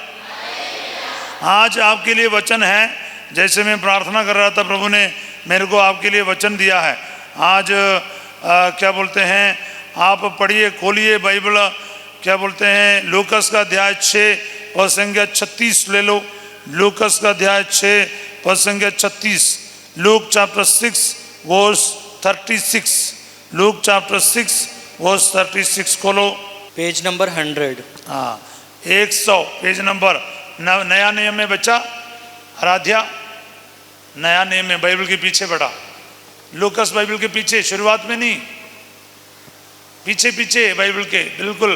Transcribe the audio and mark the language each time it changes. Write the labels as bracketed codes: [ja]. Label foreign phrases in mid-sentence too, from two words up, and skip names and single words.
[hi] आज आपके लिए वचन है, जैसे मैं प्रार्थना कर रहा था प्रभु ने मेरे को आपके लिए वचन दिया है। आज क्या बोलते हैं, आप पढ़िए, खोलिए बाइबल। क्या बोलते हैं, लूकस का अध्याय 6 पद संख्या 36 ले लो। लूकस का अध्याय 6 पद संख्या 36 [en] Luke chapter 6 verse 36. Luke chapter 6 verse 36 खोलो। page number 100. हाँ 100 page number. [hi] नया नियम में बच्चा आराध्या, नया नियम में बाइबल के पीछे बढ़ा, लूकस बाइबल के पीछे, शुरुआत में नहीं, पीछे पीछे बाइबल के बिल्कुल।